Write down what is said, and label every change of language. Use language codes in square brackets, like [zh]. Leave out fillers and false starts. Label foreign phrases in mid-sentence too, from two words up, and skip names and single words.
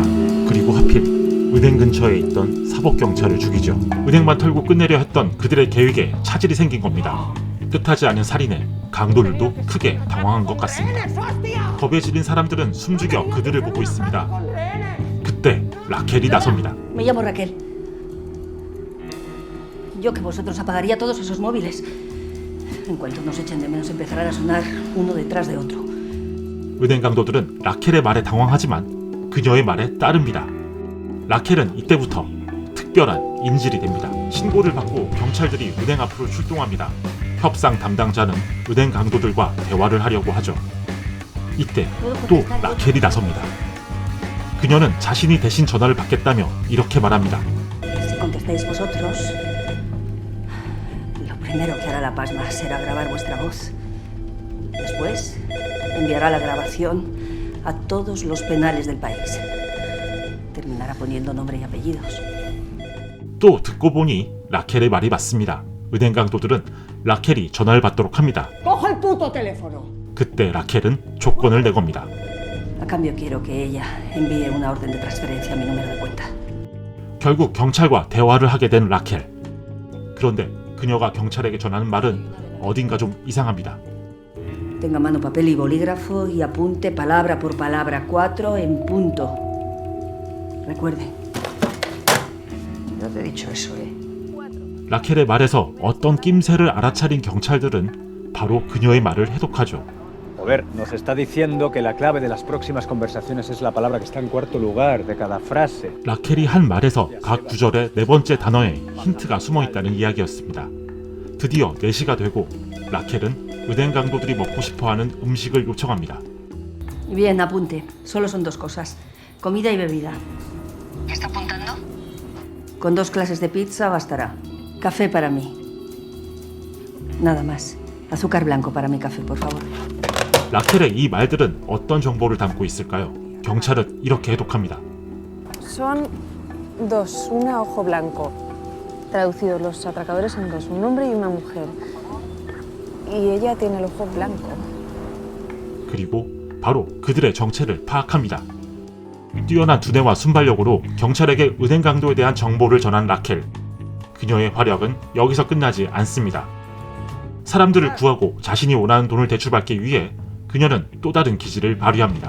[ko] 그리고 하필 은행 근처에 있던 사법경찰을 죽이죠. 은행만 털고 끝내려 했던 그들의 계획에 차질이 생긴 겁니다. 뜻하지 않은 살인에 강도들도 크게 당황한 것 같습니다. 겁에 질린 사람들은 숨죽여 그들을 보고 있습니다. 그때 라켈이 나섭니다. [es] Me llamo Raquel. Yo que vosotros apagaría todos esos móviles. En cuanto nos echen de menos empezarán a sonar uno detrás de otro. [ko] 은행 강도들은 라켈의 말에 당황하지만 그녀의 말에 따릅니다. 라켈은 이때부터 특별한 인질이 됩니다. 신고를 받고 경찰들이 은행 앞으로 출동합니다. 협상 담당자는 은행 강도들과 대화를 하려고 하죠. 이때 또 라켈이 나섭니다. 그녀는 자신이 대신 전화를 받겠다며 이렇게 말합니다. [es] Si contestáis vosotros, lo primero que hará la Pasma será grabar vuestra voz. Después, enviará la grabación a todos los penales del país. Terminará poniendo nombre y apellidos. [ko] 또 듣고 보니 라켈의 말이 맞습니다. 은행 강도들은 라켈이 전화를 받도록 합니다. [es] ¡Coge el puto teléfono! [ko] 그때 라켈은 조건을 내겁니다. [es] A cambio quiero que ella envíe una orden de transferencia a mi número de cuenta. [ko] 결국 경찰과 대화를 하게 된 라켈. 그런데 그녀가 경찰에게 전하는 말은 어딘가 좀 이상합니다. [es] Tenga a mano papel y bolígrafo y apunte palabra por palabra 4 en punto. Recuerde. No te he dicho eso, [ko] 라켈의 말에서 어떤 낌새를 알아차린 경찰들은 바로 그녀의 말을 해독하죠. [es] Joder, nos está diciendo que la clave de las próximas conversaciones es la palabra que está en cuarto lugar de cada frase. [ko] 라켈이 한 말에서 각 구절의 네 번째 단어에 힌트가 숨어 있다는 이야기였습니다. 드디어 4시가 되고 라켈은 은행 강도들이 먹고 싶어하는 음식을 요청합니다. [es] Bien, apunte. Solo son 2 cosas. Comida y bebida. ¿Qué está apuntando? Con 2 clases de pizza bastará. Café para mí. Nada más. Azúcar blanco para mi café, por favor. [ko] 라켈의 이 말들은 어떤 정보를 담고 있을까요? 경찰은 이렇게 해독합니다. [es] Son 2, una ojo blanco. Traducidos los atracadores son 2, un hombre y una mujer. Y ella tiene el ojo blanco. [ko] 그리고 바로 그들의 정체를 파악합니다. 뛰어난 두뇌와 순발력으로 경찰에게 은행 강도에 대한 정보를 전한 라켈. 그녀의 활약은 여기서 끝나지 않습니다. 사람들을 구하고 자신이 원하는 돈을 대출받기 위해 그녀는 또 다른 기질을 발휘합니다.